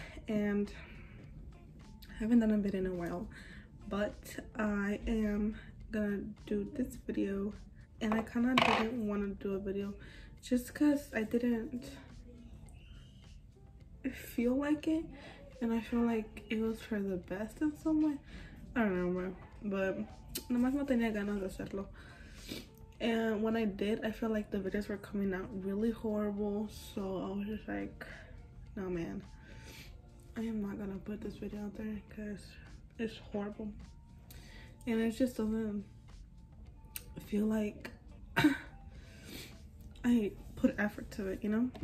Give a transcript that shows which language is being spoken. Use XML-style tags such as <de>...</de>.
<en>And I haven't done a bit in a while, but I am gonna do this video. And I kind of didn't want to do a video just because I didn't feel like it, and I feel like it was for the best in some way. I don't know, bro, but</en> <es>nomás no tenía ganas de hacerlo.</es> <en>And when I did, I felt like the videos were coming out really horrible, so I was just like, no man, I am not gonna put this video out there because it's horrible, and it just doesn't feel like I put effort to it, you know.</en>